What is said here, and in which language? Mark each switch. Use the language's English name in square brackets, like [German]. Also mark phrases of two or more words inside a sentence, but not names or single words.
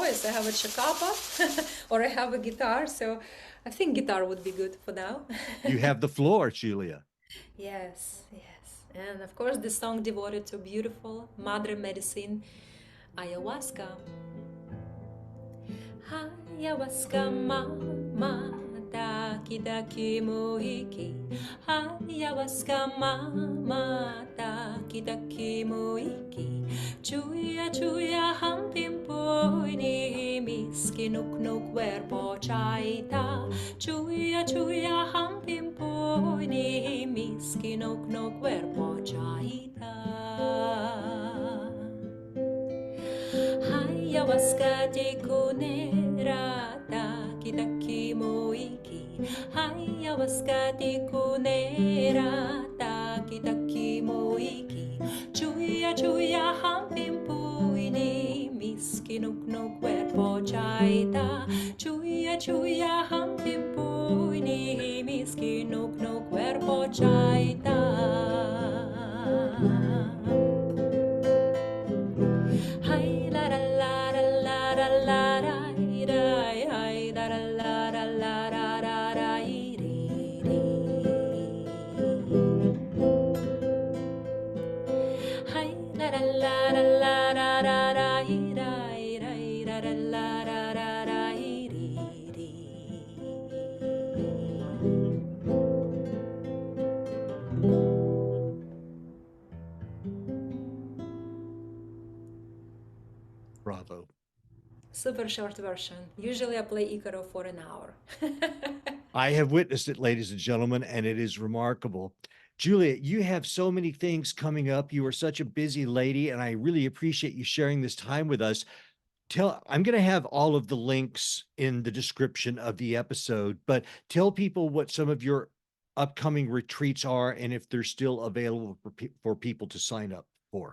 [English] I have a chacapa or I have a guitar, so I think guitar would be good for now. you have the floor, Julia. Yes, yes. And of course, the song devoted to beautiful Madre Medicine, ayahuasca. [Quechua] Ayahuasca mama daki daki muiki. Ayahuasca mama daki daki muiki. Chuya chuya hampimpo ini miski nuk nuk cuerpo chaita. Chuya chuya hampimpo ini miski nuk nuk cuerpo chaita. Ayahuasca de kunera taki taki moiki. Ayahuasca de kunera taki taki moiki. Chuya chuya hampimpu ini miski nuk nuk cuerpo chaita. Chuya chuya hampimpu ini miski nuk nuk cuerpo chaita. Hi la la la la la la la hi hi la la la la la la la la hi la la la la la la la la la la la la la [English] Bravo. Super short version. Usually I play Icaro for an hour. I have witnessed it, ladies and gentlemen, and it is remarkable. Julia, you have so many things coming up. You are such a busy lady, and I really appreciate you sharing this time with us. I'm going to have all of the links in the description of the episode, but tell people what some of your upcoming retreats are and if they're still available for people to sign up for.